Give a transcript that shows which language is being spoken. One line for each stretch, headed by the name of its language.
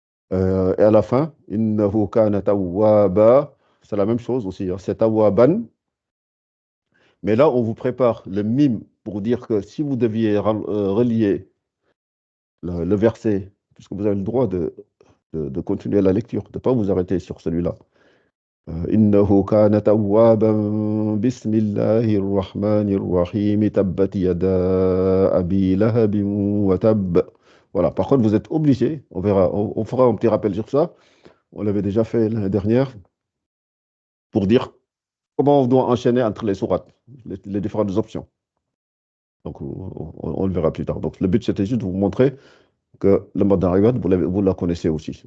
French: Et à la fin,
Arabic: innahu kana tawwaba,
French: c'est la même chose aussi, hein, c'est tawwaban. Mais là, on vous prépare le mime pour dire que si vous deviez relier le verset, puisque vous avez le droit de continuer la lecture, de ne pas vous arrêter sur celui-là.
Arabic: إنه كان توابا بسم الله الرحمن الرحيم تبت يدا أبي لهب وتب.
French: Voilà, par contre, vous êtes obligé, on verra, on fera un petit rappel sur ça, on l'avait déjà fait l'année dernière, pour dire comment on doit enchaîner entre les sourates, les différentes options. Donc, on le verra plus tard. Donc, le but, c'était juste de vous montrer que le mode d'arrivade, vous la connaissez aussi.